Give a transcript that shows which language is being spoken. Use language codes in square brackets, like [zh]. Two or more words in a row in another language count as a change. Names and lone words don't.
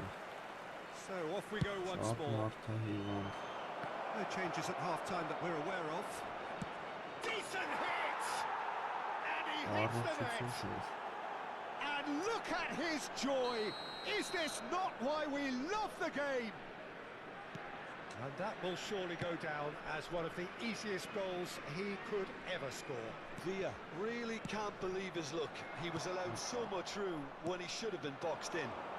[en] So off we go once [hy] Շատ [en] more. [hy] մարդ է հիվանդ։ [en] No changes at half-time that we're aware of. Decent hit! And he hits the [hy] Առողջություն [en] net! [hy] շուտ։ [en] And look at his joy! Is this not why we love the game? And that will surely go down as one of the easiest goals he could ever score. Villa really can't believe his luck. He was allowed so much room when he should have been boxed in.